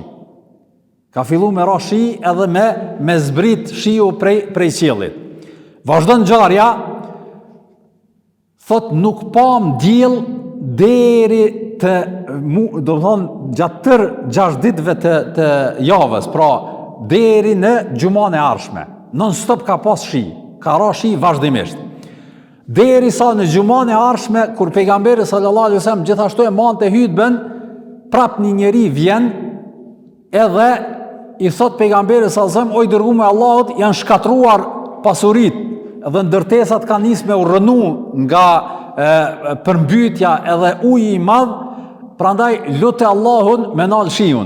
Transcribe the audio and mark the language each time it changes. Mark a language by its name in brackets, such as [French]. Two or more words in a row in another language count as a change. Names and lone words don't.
[Albanian] Ka fillu me rashi edhe me zbrit shiu prej qiellit. Vazhdon ngjarja, thot nuk pam diell deri do të thonë gjatë tër 6 ditëve të javës, pra deri në xhuman e ardhshme. Non stop ka pas shi, ka ra shi vazhdimisht. Deri sa në xhuman e ardhshme, kur pejgamberi [Arabic] صلى الله عليه وسلم [Albanian] gjithashtu e mante hutbën, prap një njeri vjen, edhe i thot pejgamberi [Arabic] صلى الله عليه وسلم: [Albanian] o i dërguar i Allahut, janë shkatruar pasuritë, dhe ndërtesat kanë nisë me u rënu nga përmbytja edhe uji i madh, prandaj lutë Allahun me nal shiun.